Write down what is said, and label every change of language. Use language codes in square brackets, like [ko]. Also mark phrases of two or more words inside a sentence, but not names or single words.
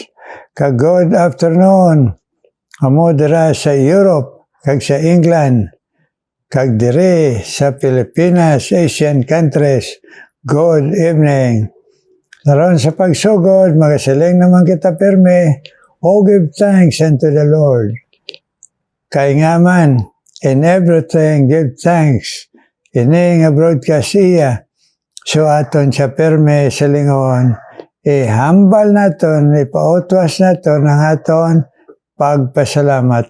[en] Good afternoon. [hil] Amo dira sa Europe, kag sa England, kag diri sa Pilipinas, [en] Asian countries. Good evening. [hil] Naroon sa pagsugod, magasiling naman kita pirmi, [en] o give thanks unto the Lord. [hil] Kay nga man, [en] in everything give thanks. [hil] Ini nga broadcast iya. So aton siya pirmi silingon, ihambal naton, ipautwas naton ang aton pagpasalamat.